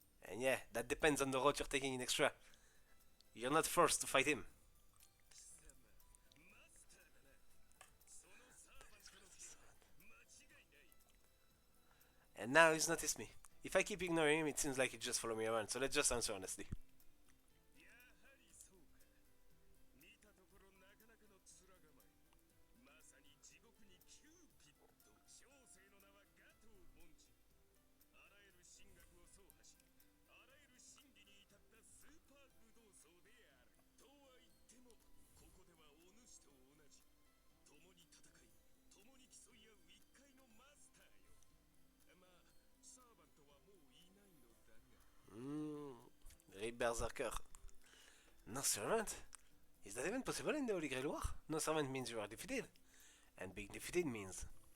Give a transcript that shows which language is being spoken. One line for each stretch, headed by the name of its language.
English: And yeah, that depends on the route you're taking in extra. You're not forced to fight him. And now he's noticed me. If I keep ignoring him, it seems like he just follow me around, so let's just answer honestly.
Japanese: やはりそうか。見たところなかなかの面構え。まさに地獄にキューピッド。小生の名はガトー・ボンジ。あらゆる神学を走破し、あらゆる真理に至ったスーパー武道僧である。とは言っても、ここではお主と同じ。共に戦い、共に競い合う一介のマスターよ。まあ、サーバントはもういないのだが。
English: Great Berserker. No servant? Is that even possible in the Holy Grail War? No servant means you are defeated. And being defeated means...